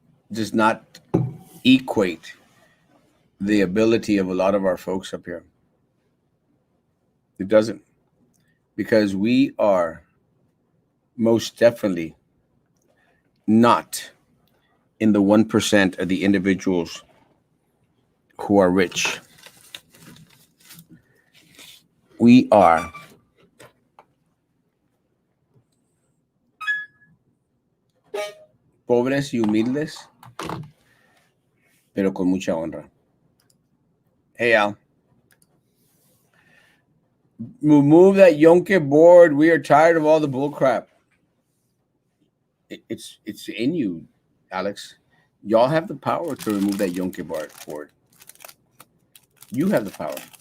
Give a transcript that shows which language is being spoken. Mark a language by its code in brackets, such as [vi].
[en] Does not equate the ability of a lot of our folks up here. It doesn't. Because we are most definitely not in the 1% of the individuals who are rich. We are [es] pobres y humildes, pero con mucha honra. [en] Hey, Al. Remove that Yonke board. We are tired of all the bull crap. It's in you, Alex. Y'all have the power to remove that Yonke board. You have the power.